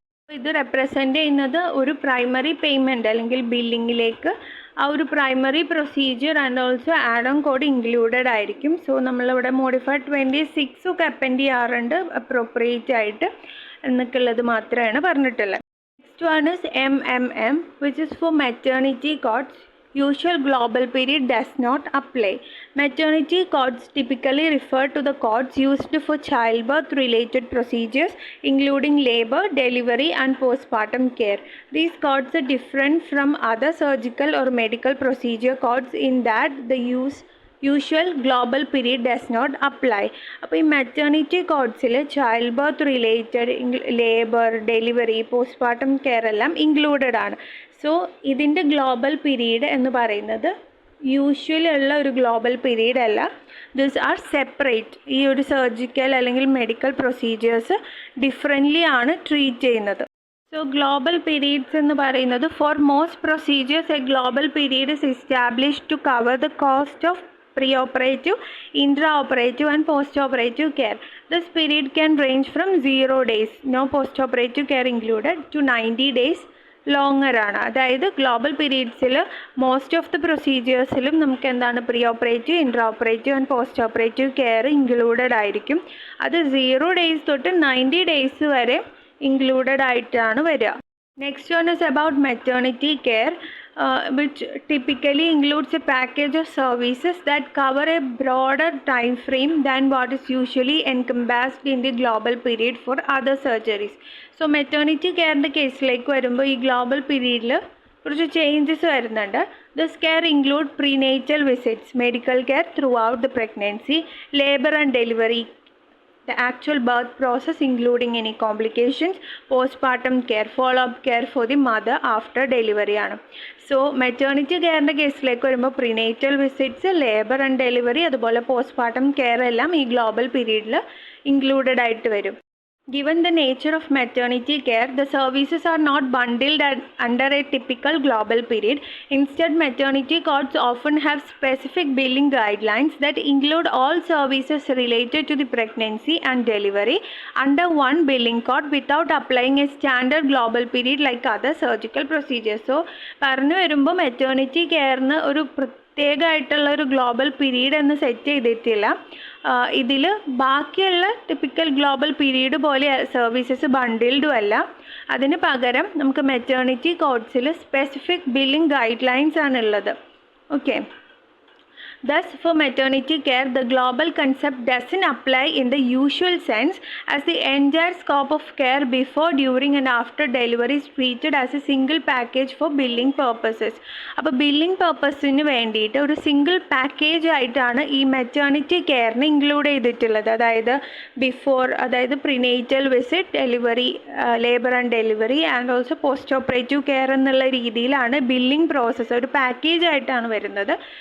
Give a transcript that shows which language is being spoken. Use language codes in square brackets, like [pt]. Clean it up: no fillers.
[ml] ഇത് റെപ്രസെൻ്റ് ചെയ്യുന്നത് ഒരു പ്രൈമറി പേയ്മെൻറ്റ് അല്ലെങ്കിൽ ബില്ലിങ്ങിലേക്ക് ആ ഒരു primary procedure and also add on code included ആയിരിക്കും. സോ നമ്മളിവിടെ മോഡിഫൈഡ് 26 ഒക്കെ അപ്പെൻഡ് ചെയ്യാറുണ്ട് അപ്രോപ്രിയേറ്റ് ആയിട്ട് എന്നൊക്കെയുള്ളത് മാത്രമാണ് പറഞ്ഞിട്ടുള്ളത്. [en] Next one is MMM, which is for maternity codes. Usual global period does not apply. Maternity codes typically refer to the codes used for childbirth related procedures including labor, delivery and postpartum care. These codes are different from other surgical or medical procedure codes in that the usual global period does not apply. [ml] അപ്പോൾ ഈ maternity കോഡ്സിൽ child birth related labour, delivery, postmortem care എല്ലാം included ആണ്. So ഇതിൻ്റെ global period എന്ന് പറയുന്നത് usually ഉള്ള ഒരു global period അല്ല. [en] This are separate. [ml] ഈ ഒരു സർജിക്കൽ അല്ലെങ്കിൽ മെഡിക്കൽ പ്രൊസീജിയേഴ്സ് ഡിഫറെൻ്റ്ലി ആണ് ട്രീറ്റ് ചെയ്യുന്നത്. [en] so global periods [ml] എന്ന് പറയുന്നത് [en] For most procedures a global period is established to cover the cost of pre-operative, intra-operative and post-operative care. This period can range from 0 days, no post-operative care included, to 90 days longer ആണ്. [ml] അതായത് global പീരീഡ്സിൽ most of the പ്രൊസീജിയേഴ്സിലും നമുക്ക് എന്താണ് pre operative, intra operative and post operative care included ആയിരിക്കും. അത് 0 days തൊട്ട് 90 days വരെ included ആയിട്ടാണ് വരിക. [en] Next one is about maternity care, which typically includes a package of services that cover a broader time frame than what is usually encompassed in the global period for other surgeries. So maternity [ml] കെയറിൻ്റെ കേസിലേക്ക് വരുമ്പോൾ ഈ global പീരീഡിൽ കുറച്ച് changes വരുന്നുണ്ട്. [en] This care include prenatal visits, medical care throughout the pregnancy, labour and delivery, the actual birth process including any complications, postpartum care, follow-up care for the mother after delivery ആണ്. [ml] So maternity കെയറിൻ്റെ കേസിലേക്ക് വരുമ്പോൾ prenatal visits, labour and delivery, അതുപോലെ postmortem care എല്ലാം ഈ global പീരീഡിൽ included ആയിട്ട് വരും. [en] Given the nature of maternity care, the services are not bundled under a typical global period. Instead, maternity codes often have specific billing guidelines that include all services related to the pregnancy and delivery under one billing code without applying a standard global period like other surgical procedures. [ml] So, പറഞ്ഞു വരുമ്പോൾ maternity കെയറിന് ഒരു പ്രത്യേകമായിട്ടുള്ള ഒരു global period എന്ന് set ചെയ്തിട്ടില്ല. ഇതിൽ ബാക്കിയുള്ള typical global period പോലെ സർവീസസ് ബണ്ടിൽഡും അല്ല. അതിന് പകരം നമുക്ക് maternity കോഡ്സിൽ specific billing guide lines ആണുള്ളത്. Okay. [en] Thus, for maternity care, the global concept doesn't apply in the usual sense, as the entire scope of care before, during and after delivery is treated as a single package for billing purposes. [ml] അപ്പോൾ billing പർപ്പസിന് വേണ്ടിയിട്ട് ഒരു single package ആയിട്ടാണ് ഈ maternity കെയറിന് include ചെയ്തിട്ടുള്ളത്. അതായത് before, അതായത് prenatal visit, delivery, labour and delivery and also post operative care എന്നുള്ള രീതിയിലാണ് ബില്ലിംഗ് പ്രോസസ്സ് ഒരു പാക്കേജ് ആയിട്ടാണ് വരുന്നത്.